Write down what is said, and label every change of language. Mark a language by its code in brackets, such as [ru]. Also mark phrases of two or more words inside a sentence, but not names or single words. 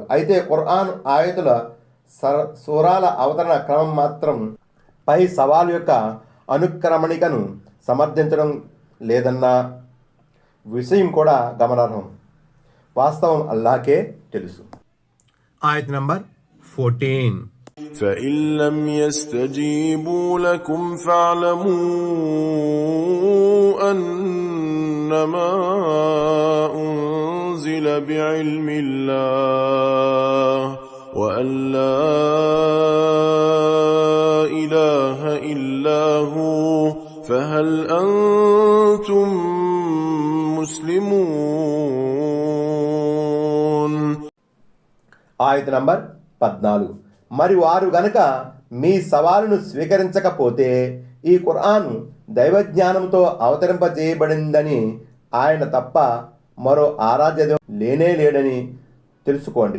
[te] అయితే ఖురాన్ ఆయతుల సూరాల అవతరణ క్రమం మాత్రం పై సవాలు యొక్క అనుక్రమణికను సమర్థించడం లేదన్న విషయం కూడా గమనార్హం. వాస్తవం అల్లాహకే తెలుసు. ఆయత నంబర్ 14 [ar] فإن لم يستجيبوا لكم فاعلموا أنما أنزل بعلم الله وأن لا إله إلا هو فهل أنتم مسلمون. [te] ఆయత నంబర్ 14. మరి వారు గనక మీ సవాలును స్వీకరించకపోతే ఈ ఖురాన్ దైవజ్ఞానంతో అవతరింపజేయబడిందని ఆయన తప్ప మరో ఆరాధ్య లేనే లేడని తెలుసుకోండి.